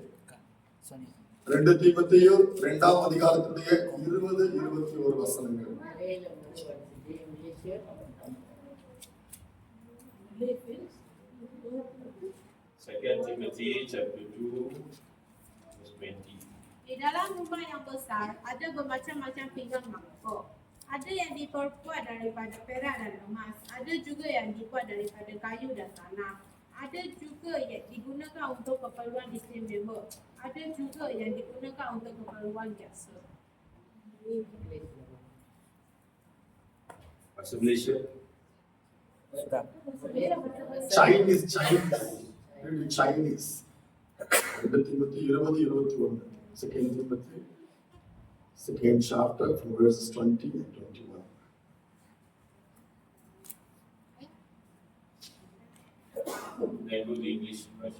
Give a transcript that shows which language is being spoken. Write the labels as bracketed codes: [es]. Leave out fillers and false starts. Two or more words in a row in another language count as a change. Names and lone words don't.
[ta] 2 தீமோத்தேயு 2ஆம் அதிகாரத்துடைய 20, 21 வசனங்கள். [en] 2 Timothy chapter 2 verse 20. [ms] Di dalam rumah yang besar ada bermacam-macam pinggan mangkuk. Ada yang diperbuat daripada perak dan emas, ada juga yang dibuat daripada kayu dan tanah. Ada juga yang digunakan untuk keperluan istimewa. Ada juga yang digunakan untuk keperluan biasa. Bahasa Malaysia. [en] Chinese. Really Chinese. 2 Timothy 20, 21. 2 Timothy, 2nd chapter from verses 20 and 21. Then go to English version.